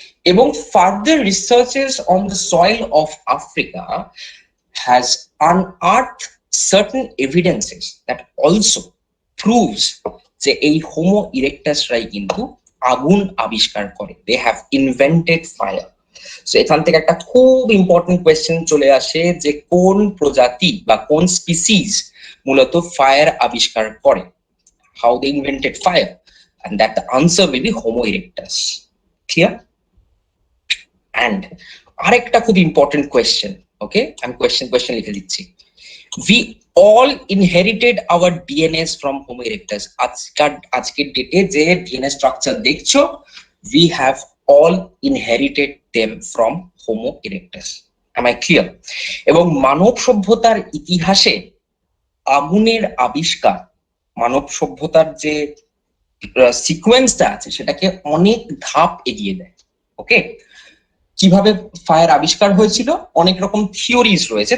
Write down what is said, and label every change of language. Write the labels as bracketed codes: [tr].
[en] এবং further researches on the soil of Africa has unearthed certain evidences that also proves [bn] যে এই Homo ইরেক্টাসরাই কিন্তু আগুন আবিষ্কার করে। [en] They have invented fire. [bn] So এখান থেকে একটা খুব ইম্পর্টেন্ট কোয়েশ্চেন চলে আসে যে কোন প্রজাতি বা কোন স্পিসিস মূলত ফায়ার আবিষ্কার করে, [en] How they invented fire. and that the answer will be Homo erectus. Clear? [bn] And আরেকটা খুব ইম্পর্টেন্ট কোয়েশ্চেন, ওকে, আমি কোয়েশ্চেন লিখে দিচ্ছি। [en] We all inherited our DNAs from Homo erectus. [bn] আজকের ডেটে যে ডিএনএ স্ট্রাকচার দেখছো, [en] we have all inherited them from Homo erectus. Am I clear? [bn] এবং মানব সভ্যতার ইতিহাসে আগুনের আবিষ্কার, মানব সভ্যতার যে সিকোয়েন্সটা আছে সেটাকে অনেক ধাপ এগিয়ে দেয়। ওকে, কিভাবে ফায়ার আবিষ্কার হয়েছিল, অনেক রকম থিওরিজ রয়েছে।